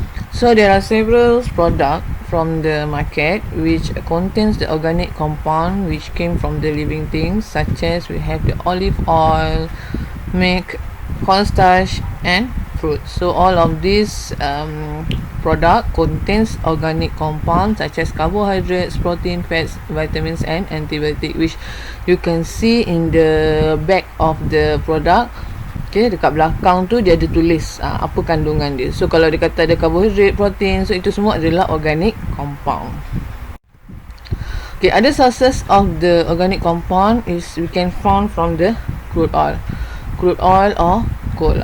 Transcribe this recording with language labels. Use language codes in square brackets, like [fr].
[en] So there are several products from the market which contains the organic compound which came from the living things, such as we have the olive oil, milk, cornstarch, and fruit. So all of these product contains organic compounds such as carbohydrates, protein, fats, vitamins, and antibiotics, which you can see in the back of the product. [ms] Okay, dekat belakang tu dia ada tulis apa kandungan dia. So kalau dia kata ada karbohidrat, protein, so itu semua adalah organic compound. [en] Okay, other sources of the organic compound is we can find from the crude oil or coal.